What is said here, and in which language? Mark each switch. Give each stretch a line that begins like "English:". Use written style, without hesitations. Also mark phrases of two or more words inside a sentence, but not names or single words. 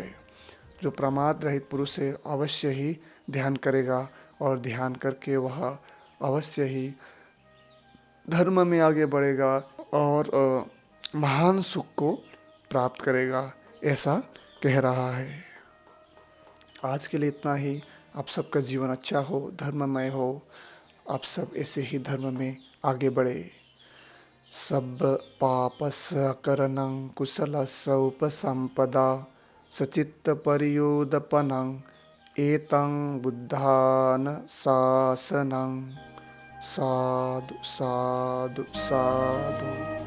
Hindi: जो प्रमाद रहित पुरुष है अवश्य ही ध्यान करेगा और ध्यान करके वह अवश्य ही धर्म में आगे बढ़ेगा और महान सुख को प्राप्त करेगा, ऐसा कह रहा है। आज के लिए इतना ही। आप सबका जीवन अच्छा हो, धर्ममय हो, आप सब ऐसे ही धर्म में आगे बढ़े।
Pali: सब पापस करणं कुशलस्य उपसंपदा सचित्त परियोदपनं एतं बुद्धान शासनं। साधु साधु साधु।